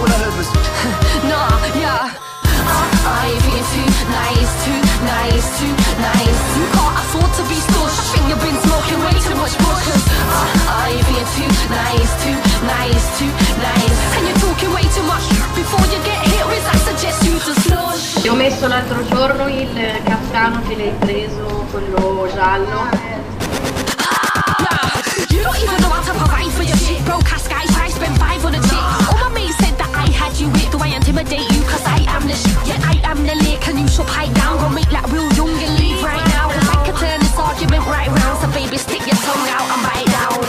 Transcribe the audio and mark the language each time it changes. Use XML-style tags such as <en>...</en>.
<en>All I heard was nah, yeah. Are you being too nice, too nice, too nice? You can't afford to be stush. I think you've been smoking way too much bush. Are you being too nice, too nice, too nice? And you're talking way too much. Before you get hit with, I suggest you to slush.</en> <it>Ti ho messo l'altro giorno il castano che l'hai preso, quello giallo.</it> <en>You don't even know how to provide for your shit. Broke ass guys, I spent five on a chick. All my mates said that I had you with. Do I intimidate you? 'Cause I am the shit. Yeah, I am the lake and you shall pipe down. Gonna make that real young and leave right now. 'Cause I could turn this argument right round. So baby, stick your tongue out and bite down.</en>